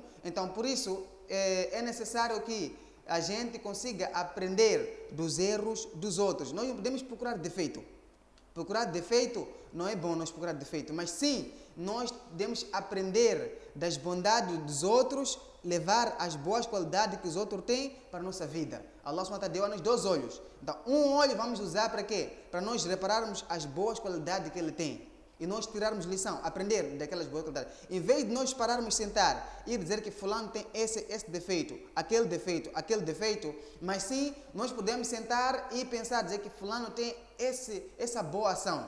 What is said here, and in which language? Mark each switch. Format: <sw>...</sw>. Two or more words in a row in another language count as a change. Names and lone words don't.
<pt>Então, por isso, é necessário que a gente consiga aprender dos erros dos outros. Nós não podemos procurar defeito. Procurar defeito não é bom nós procurar defeito, mas sim, nós devemos aprender das bondades dos outros, levar as boas qualidades que os outros têm para a nossa vida.</pt> <ar>الله سبحانه وتعالى</ar> <pt>deu a nós 2 olhos. Então, um olho vamos usar para quê? Para nós repararmos as boas qualidades que ele tem. E nós tirarmos lição, aprender daquelas boas qualidades. Em vez de nós pararmos sentar e dizer que fulano tem esse defeito, aquele defeito, mas sim, nós podemos sentar e pensar, dizer que fulano tem essa boa ação.</pt>